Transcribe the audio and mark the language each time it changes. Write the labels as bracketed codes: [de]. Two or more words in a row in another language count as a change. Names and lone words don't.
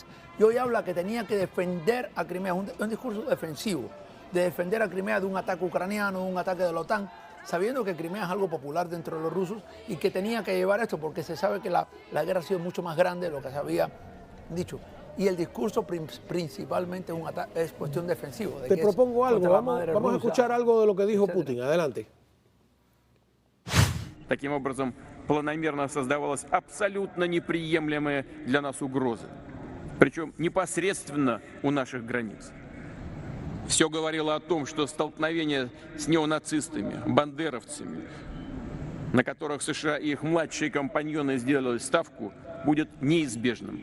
[es] Y hoy habla que tenía que defender a Crimea, un discurso defensivo, de defender a Crimea de un ataque ucraniano, de un ataque de la OTAN, sabiendo que Crimea es algo popular dentro de los rusos y que tenía que llevar esto porque se sabe que la guerra ha sido mucho más grande de lo que se había dicho. Y el discurso principalmente es cuestión defensiva. Te propongo algo, vamos a escuchar algo de lo que dijo Putin. Adelante. [ru] Таким образом, планомерно создавалась абсолютно неприемлемая для нас угроза, причем непосредственно у наших границ. Все говорило о том, что столкновение с неонацистами, бандеровцами, на которых США и их младшие компаньоны сделали ставку, будет неизбежным.